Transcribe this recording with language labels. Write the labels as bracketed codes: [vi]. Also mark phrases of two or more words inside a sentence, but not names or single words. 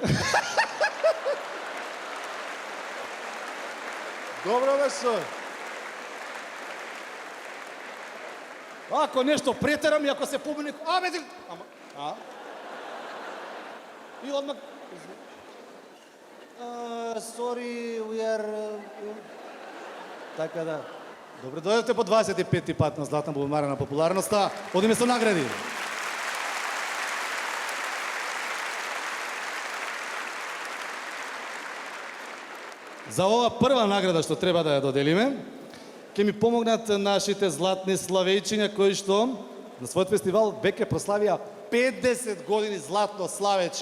[mk] Добро беше. Ако нешто претерам и ако се побуни, И одмак... [en] Sorry, we are... [mk] Така да. Добре, дојдете по 25-ти пат на Златна бубамара на популярноста. Одиме со награди. За ова прва награда што треба да ја доделиме, ќе ми помогнат нашите златни славејчиња кои што на својот фестивал веќе прославија 50 години златно славече.